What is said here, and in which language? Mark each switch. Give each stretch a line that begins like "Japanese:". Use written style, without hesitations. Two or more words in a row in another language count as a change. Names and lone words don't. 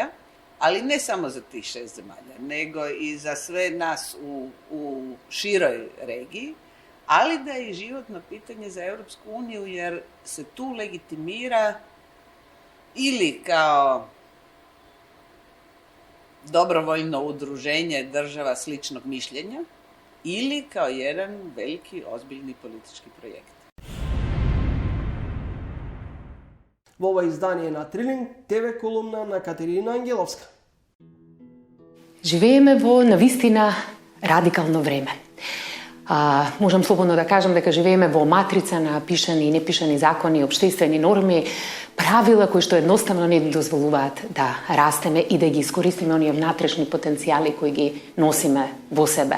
Croatian: ali ne samo za tih 6 zemalja, nego i za sve nas u široj regiji, ali da je i životno pitanje za Europsku uniju, jer se tu legitimira ili kao dobrovoljno udruženje država sličnog mišljenja, ili kao jedan veliki, ozbiljni politički projekt.
Macedonian: Во ова издание на Трилинг, ТВ колумна на Катерина Ангеловска. Живееме во навистина радикално време. Можам слободно да кажам дека живееме во матрица на пишани и непишани закони, општествени норми, правила кои што едноставно не ни дозволуваат да растеме и да ги искористиме оние внатрешни потенцијали кои ги носиме во себе.